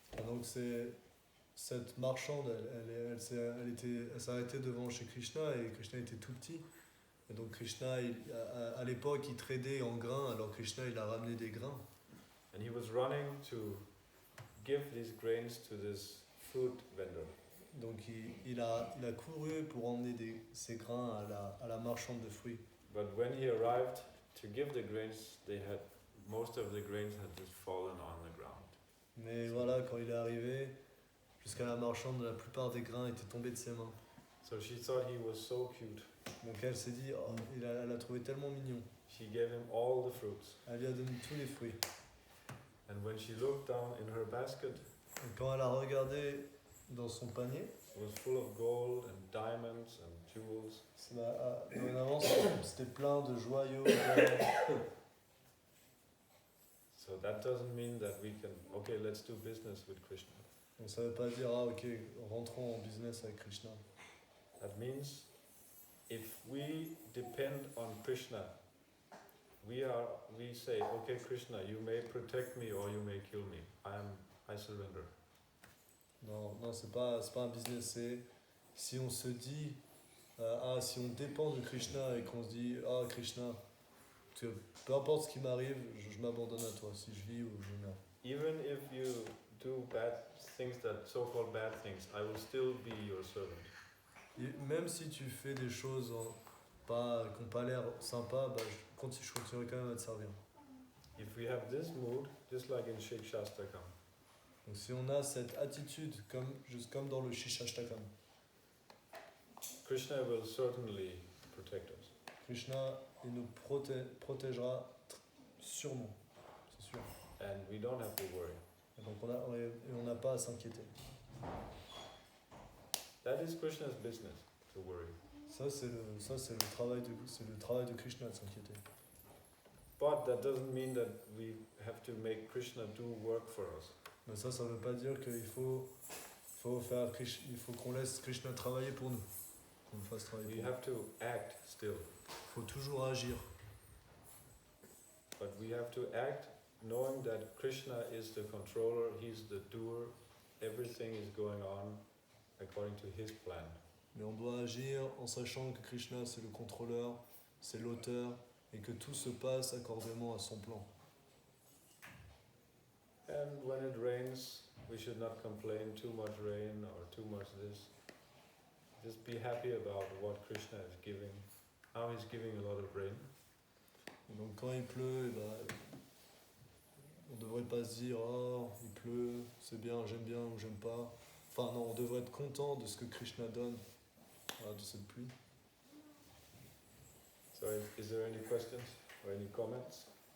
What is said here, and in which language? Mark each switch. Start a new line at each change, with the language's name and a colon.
French: Et donc cette marchande, elle s'est arrêtée devant chez Krishna et Krishna était tout petit. Et donc Krishna, à l'époque, il tradait en grains, alors Krishna, il a ramené des grains.
English: And he was running to give these grains to this fruit vendor.
French: Donc il a couru pour emmener ces grains à la marchande de fruits.
English: But when he arrived to give the grains, most of the grains had just fallen on the ground.
French: Mais voilà, quand il est arrivé jusqu'à la marchande, la plupart des grains étaient tombés de ses mains.
English: So she thought he was so cute.
French: Donc elle s'est dit, oh, elle l'a trouvé tellement mignon.
English: She gave him all the fruits.
French: Elle lui a donné tous les fruits.
English: And when she looked down in her basket,
French: Et quand elle a regardé dans son panier,
English: it was full of gold and diamonds and jewels.
French: dorénavant, c'était plein de joyaux. d'or.
English: So that doesn't mean that we can, okay, let's do business with Krishna.
French: Donc ça veut pas dire, ah ok, rentrons en business avec Krishna.
English: That means if we depend on Krishna, we say, okay, Krishna, you may protect me or you may kill me. I surrender.
French: Non, c'est pas un business, c'est si on se dit, si on dépend de Krishna et qu'on se dit, ah Krishna, peu importe ce qui m'arrive, je m'abandonne à toi, si je vis ou je meurs.
English: Even if you do bad things, that so-called bad things, I will still be your servant.
French: Et même si tu fais des choses qui n'ont pas l'air sympas, bah, je continuerai quand même à te servir.
English: If we have this mood, just like in Shikshastakam,
French: Donc si on a cette attitude, juste comme dans le Shishashtakam,
English: Krishna will certainly protect us.
French: Krishna il nous protégera sûrement, c'est sûr.
English: And we don't have to worry.
French: Et donc on n'a pas à s'inquiéter.
English: That is Krishna's business, to worry.
French: Ça c'est le travail de Krishna de s'inquiéter.
English: But that doesn't mean that we have to make Krishna do work for us.
French: Mais ça veut pas dire qu'il faut qu'on laisse Krishna travailler pour nous. Qu'on le fasse travailler
English: We
French: pour nous.
English: have to act still.
French: Il faut toujours agir.
English: But we have to act knowing that Krishna is the controller, he's the doer, everything is going on according to his plan.
French: Mais on doit agir en sachant que Krishna c'est le contrôleur, c'est l'auteur et que tout se passe accordément à son plan.
English: And when it rains, We should not complain too much rain or too much this. Just be happy about what Krishna is giving. Now he's giving a lot of rain.
French: Donc quand il pleut, on ne devrait pas se dire « Oh, il pleut, c'est bien ou j'aime pas ». Enfin non, on devrait être content de ce que Krishna donne, voilà, de cette pluie.
English: So is there any questions or any comments?